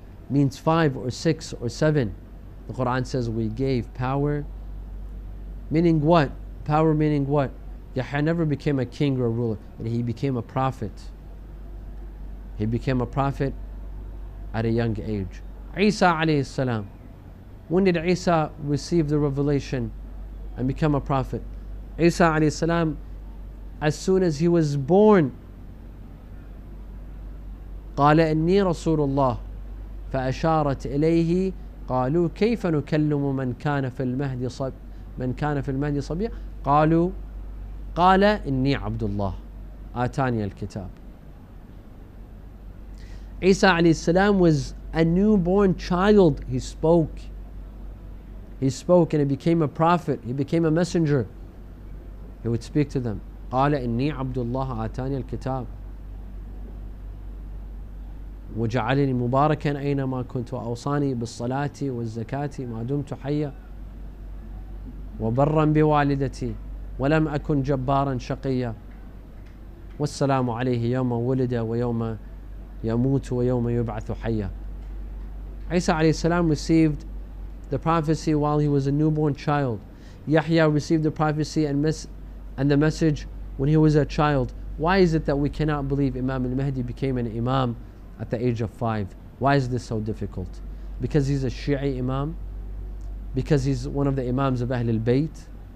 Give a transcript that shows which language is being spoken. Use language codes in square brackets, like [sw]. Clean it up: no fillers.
[en] Means 5 or 6 or 7. The Quran says we gave power. Meaning what? Power meaning what? Yahya never became a king or a ruler, but he became a prophet. He became a prophet at a young age. Isa alayhi salam. When did Isa receive the revelation and become a prophet? Isa alayhi salam, as soon as he was born, [ar] قال إني رسول الله فأشارت إليه قالوا كيف نكلم من كان في المهدي صبيا قال إني عبد الله آتاني الكتاب. [en] Isa alayhi salam was a newborn child. He spoke and he became a prophet. He became a messenger. He would speak to them. [ar] قال إني عبد الله آتاني الكتاب وجعلني مباركا أينما كنت وأوصاني بالصلاة والزكاة ما دمت حيا وبرا بوالدتي ولم أكن جبارا شقيا والسلام عليه يوم ولد ويوم يموت ويوم يبعث حيا. [en] Isa alayhi salam received the prophecy while he was a newborn child. Yahya received the prophecy and the message when he was a child. Why is it that we cannot believe Imam al-Mahdi became an imam at the age of 5? Why is this so difficult? Because he's a Shia imam? Because he's one of the imams of Ahlul Bayt?